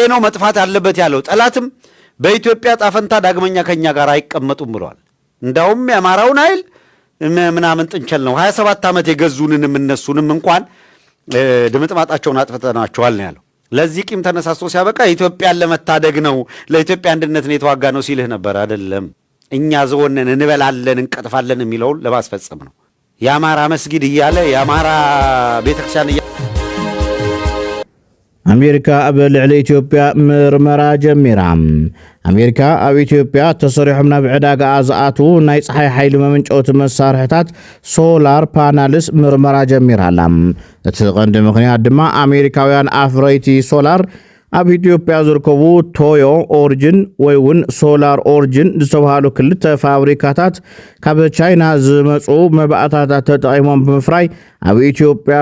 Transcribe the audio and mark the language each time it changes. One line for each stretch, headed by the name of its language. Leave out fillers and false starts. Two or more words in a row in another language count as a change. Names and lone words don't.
Amharic: ነው መጥፋት አለበት ያለው ጠላትም በኢትዮጵያ ጣፈንታ ዳግመኛ ከኛ ጋር አይቀመጡም ብለዋል። እንዳውም የአማራውን ኃይል ምናምን ጥንቸል ነው 27 ዓመት የገዙንንም እነሱንም እንኳን ድምጥማጣቸውን አጥፍተናቸዋል ነው ያለው። ለዚህ ቂም ተነሳስቶ ሲያበቃ ኢትዮጵያን ለመታደግ ነው ለኢትዮጵያ አንድነት ነው የተዋጋ ነው ሲልህ ነበር። አይደለም እኛ ዘወነን እንበላለን እንቀጥፋለን የሚለውን ለማስፈጸም ነው። የአማራ መስጊድ እያለ የአማራ ቤተክርስቲያን
Tigrinya: አሜሪካ ኣብ ልዕሊ ኢትዮጵያ ምርመራ ጀሚራ አሜሪካ ኣብ ኢትዮጵያ ተሰሪሖም ናብ ዕዳጋ ዝኣቱ ናይ ፀሓይ ሓይሊ መመንጨውቲ መሳርሕታት
English: solar panels
Tigrinya: ምርመራ ጀሚራላ። እቲ ቀንዲ ምክንያት ድማ አሜሪካውያን ኣፍረይቲ ሶላር ኣብ ኢትዮጵያ ዝርከቡ ቶዮ ኦሪጅን ወይ እውን ሶላር ኦሪጅን ዝተባሃሉ ክልተ ፋብሪካታት ካብ ቻይና ዝመጹ መባእታታት ተጠቂሞም ብምፍራይ ኣብ ኢትዮጵያ